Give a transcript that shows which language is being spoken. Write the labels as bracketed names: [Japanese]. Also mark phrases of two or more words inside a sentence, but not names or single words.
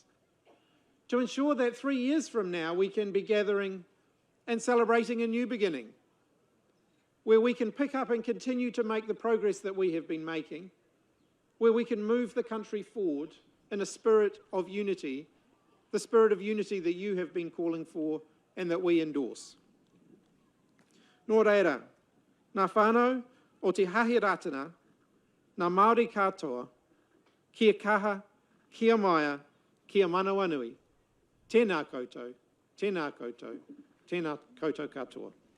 [English] To ensure that 3 years from now we can be gathering and celebrating a new beginning, where we can pick up and continue to make the progress that we have been making, where we can move the country forward in a spirit of unity, the spirit of unity that you have been calling for and that we endorse. [Māori] Nō reira, ngā whānau o te hahi Rātana, ngā Māori katoa, kia kaha, kia maia, kia manawanui. Tēnā koutou, tēnā koutou, tēnā koutou katoa.